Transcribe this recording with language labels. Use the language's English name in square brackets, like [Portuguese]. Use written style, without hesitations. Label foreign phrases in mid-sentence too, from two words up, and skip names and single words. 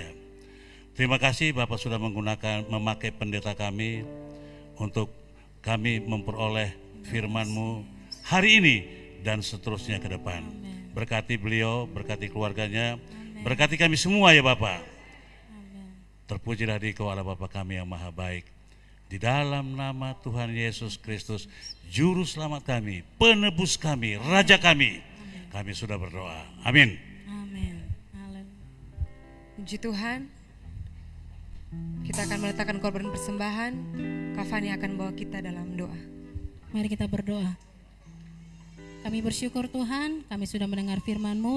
[Indonesian] Terima kasih Bapak sudah memakai pendeta kami untuk kami memperoleh firman-Mu hari ini dan seterusnya ke depan. Berkati beliau, berkati keluarganya, berkati kami semua ya Bapak. Terpujilah Dikau Allah Bapa kami yang maha baik. Di dalam nama Tuhan Yesus Kristus, Juru Selamat kami, penebus kami, Raja kami, kami sudah berdoa. Amin. Puji Tuhan. Kita akan meletakkan korban persembahan. Kafani akan bawa kita dalam doa. Mari kita berdoa. Kami bersyukur Tuhan, kami sudah mendengar firman-Mu.